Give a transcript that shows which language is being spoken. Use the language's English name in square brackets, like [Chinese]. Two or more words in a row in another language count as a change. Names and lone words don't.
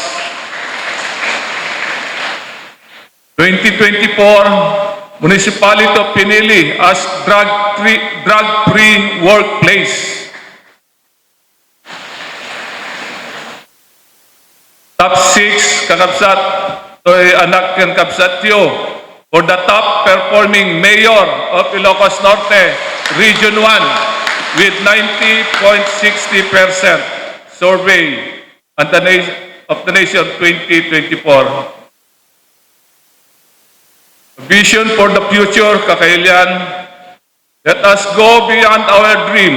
[English] 2024 Municipality of Pinili as drug-free workplace. Top 6, [Iloko] kakabsat, to'y anak ng kabsatyo, [English] for the top performing mayor of Ilocos Norte, Region 1, with 90.60% survey of the nation 2024. Vision for the future, kakailian, let us go beyond our dream.